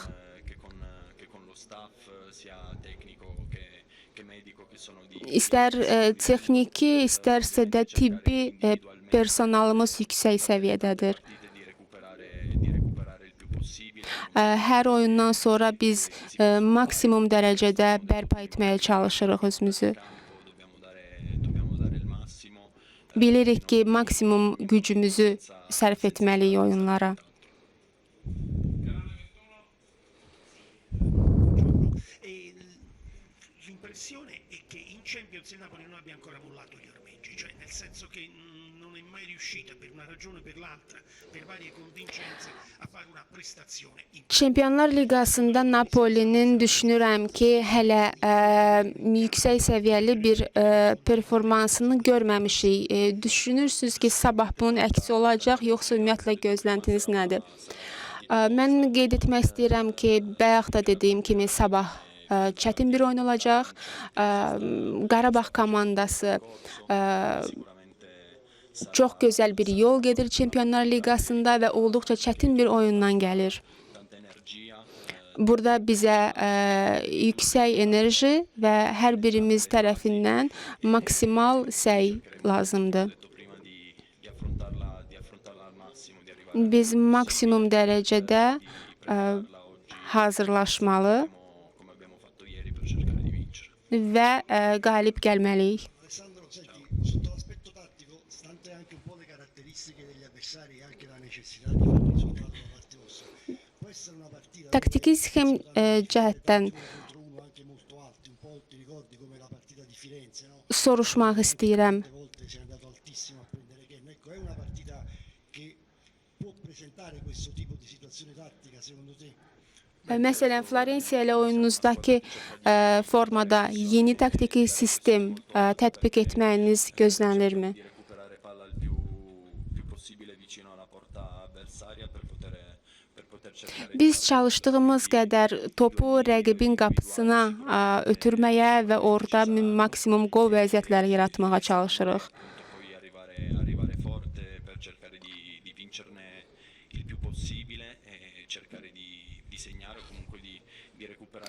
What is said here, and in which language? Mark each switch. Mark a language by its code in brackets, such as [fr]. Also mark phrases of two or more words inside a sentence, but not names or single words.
[it] che con lo staff, sia tecnico che medico, che sono di [az] İstər texniki, istərsə də tibbi personalımız yüksək səviyyədədir. [it] partite di recuperare il più possibile. [az] Hər oyundan sonra biz maksimum dərəcədə bərpa etməyə çalışırıq özümüzü. [it] Dobbiamo dare il massimo. [az] Bilirik ki, maksimum gücümüzü sərf etməliyik oyunlara. [it] E l'impressione è che in Champions il Napoli non abbia ancora mollato gli ormeggi, cioè nel senso che non è mai riuscita per una ragione o per l'altra, per varie contingenze, a fare una prestazione in [az] Çempionlar Liqasında Napolinin düşünürəm ki, hələ yüksək səviyyəli bir performansını görməmişik. Düşünürsünüz ki, sabah bunun əksi olacaq, yoxsa ümumiyyətlə gözləntiniz nədir? Mən qeyd etmək istəyirəm ki, bayaq da dediyim kimi sabah çətin bir oyun olacaq. Qarabağ komandası çox gözəl bir yol gedir Çempionlar Liqasında və olduqca çətin bir oyundan gəlir. [it] Tanta energia, [az] Burada bizə yüksək enerji və hər birimiz tərəfindən maksimal səy lazımdır. [it] detto prima di affrontarla al massimo, di arrivare [az] Biz maksimum dərəcədə hazırlaşmalı [it] come abbiamo fatto ieri per cercare di vincere. [az] və qalib gəlməliyik. [it] Alessandro, senti, sotto l'aspetto tattico, stante anche un po' le caratteristiche degli avversari e anche la necessità di fare risultato da parte vostra, può essere una partita [az] Taktiki sxem cəhətdən [it] contro uno anche molto alti, un po' ti ricordi come la partita di Firenze, no? [az] soruşmaq istəyirəm. [it] Tante volte sei andato altissimo a prendere Ken. Ecco, è una partita che può presentare questo tipo di situazione tattica secondo te? [az] Məsələn, Florensiya ilə oyununuzdakı formada yeni taktiki sistem tətbiq etməyiniz gözlənilirmi? [it] Di recuperare palla il più possibile vicino alla porta avversaria per poter cercare di [az] Biz çalışdığımız qədər topu rəqibin qapısına ötürməyə və orada maksimum qol vəziyyətləri yaratmağa çalışırıq. [it] poi arrivare forte per cercare di vincerne il più possibile comunque di recuperare